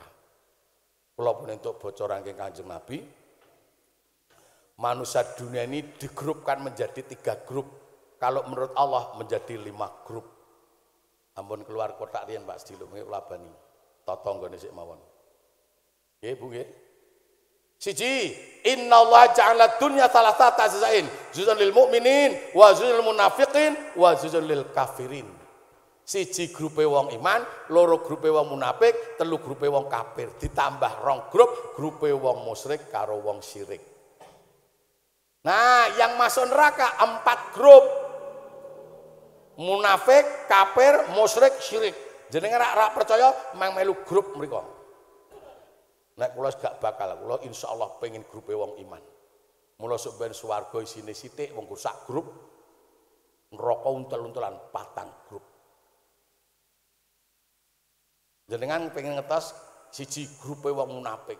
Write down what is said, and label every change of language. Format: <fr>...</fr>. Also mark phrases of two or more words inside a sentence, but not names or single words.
<id>Walaupun untuk bocoran ke Kanjeng Nabi, manusia dunia ini digrupkan menjadi 3 grup. Kalau menurut Allah menjadi 5 grup.</id> <jv>Ampun keluar kotak riyen Pak Sedilo nggih kula bani. Totonggone sik mawon. Nggih Bu nggih.</jv> <ar>Siji, إن الله جعل الدنيا ثلاثة أجزاء جزء للمؤمنين وجزء للمنافقين وجزء للكافرين.</ar> <jv>Siji grupe wong iman, loro grupe wong munafik, telu grupe wong kafir, ditambah 2 grup, grupe wong musyrik karo wong syirik.</jv> <id>Nah, yang masuk neraka 4 grup. Munafik, kafir, musyrik, syirik.</id> <jv>Jenengan rak percaya mang melu grup mriku. Nek kula gak bakal, kula insyaallah pengen grupe wong iman. Mula sok ben swarga isine sithik wong sak grup. Neraka untel-untelan 4 grup. Jenengan pengen ngetos siji grupe wong munafik.</jv>